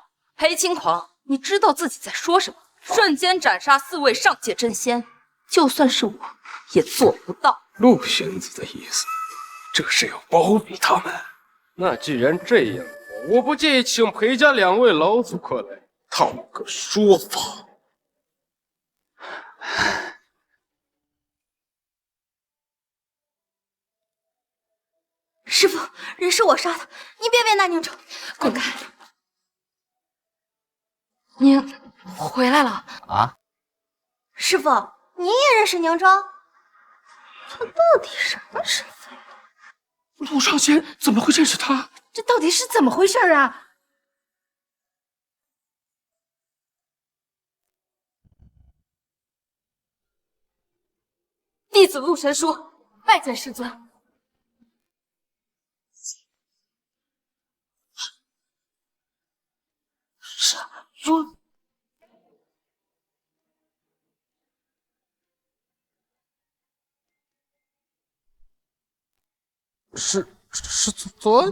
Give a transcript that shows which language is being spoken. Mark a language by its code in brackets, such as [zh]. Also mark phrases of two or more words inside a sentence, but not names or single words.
[zh] 裴輕狂，你知道自己在說什麼？瞬間斬殺4位上界真仙，就算是我也做不到。陸仙子的意思，這是要包庇他們。那既然這樣，我不介意請裴家2位老祖過來討個說法。師父，人是我殺的，你別為難寧州，滾開！您回來了啊？師父，你也認識寧州？他到底什麼身份？陸少仙怎麼會認識他？這到底是怎麼回事啊？弟子陸神書拜見師尊。师尊，师尊，